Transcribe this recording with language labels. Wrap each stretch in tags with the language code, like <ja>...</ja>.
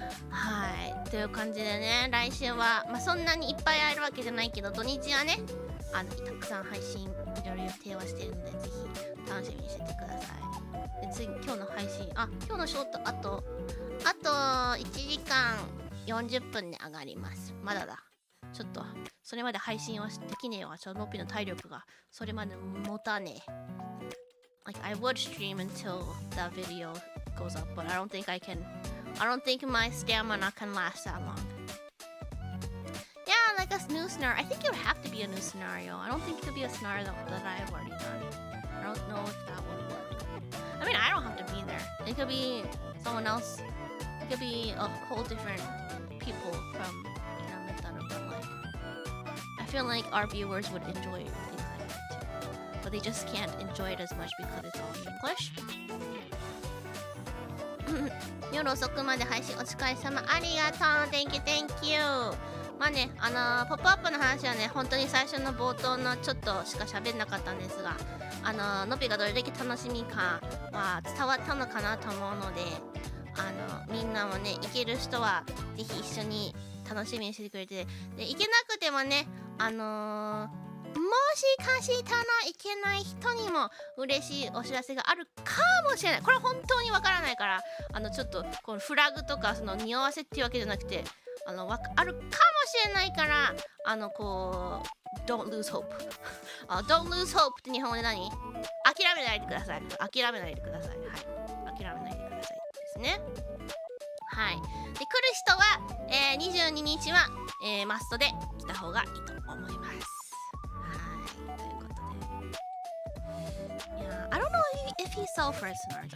<ja>はい、という感じでね、来週は、まあ、そんなにいっぱいあるわけじゃないけど、土日はね、たくさん配信いろいろ予定はしてるので、ぜひ楽しみにしててください。で、次、今日の配信、今日のショート、あと1時間40分で上がります。まだだ。ちょっと、それまで配信はできねえわ。ノッピの体力がそれまで持たねえ。</ja> <en>Like, I would stream until that video goes up, but I don't think my stamina can last that long. Yeah, like a new scenario. I think it would have to be a new scenario. I don't think it could be a scenario that I have already done. I don't know if that would work. I mean, I don't have to be there. It could be someone else. It could be a whole different people from Terametaru, but like, I feel like our viewers would enjoy things like that too. But they just can't enjoy it as much because it's all in English.</en> <ja>夜遅くまで配信お疲れ様ありがとう</ja> <en>Thank you</en> <ja>まあねポップアップの話はね本当に最初の冒頭のちょっとしか喋んなかったんですがのびがどれだけ楽しみかは伝わったのかなと思うのでみんなもね行ける人はぜひ一緒に楽しみにしてくれてで行けなくてもねもしかしたらいけない人にも嬉しいお知らせがあるかもしれないこれは本当にわからないからちょっとこのフラグとかその匂わせっていうわけじゃなくてあるかもしれないからこう</ja> <en>Don't lose hope Don't lose hope</en> <ja>って日本語で何？諦めないでください。諦めないでください。はいですね。はい。で、来る人は、22日は、マストで来た方がいいと思います。はい。ということで。</ja> <en>Yeah, I don't know if he sell first cards.</en>